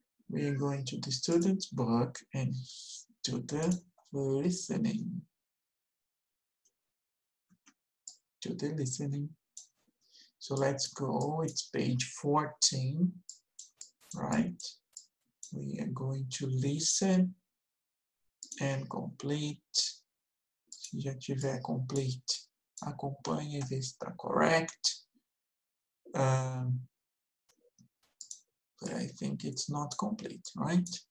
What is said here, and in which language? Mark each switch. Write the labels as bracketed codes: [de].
[en] We are going to the student's book and to the listening. To the listening. So let's go. It's page 14, right? We are going to listen and complete. [pt] Se já tiver complete, acompanhe e vê se está correct. [en] But I think it's not complete, right?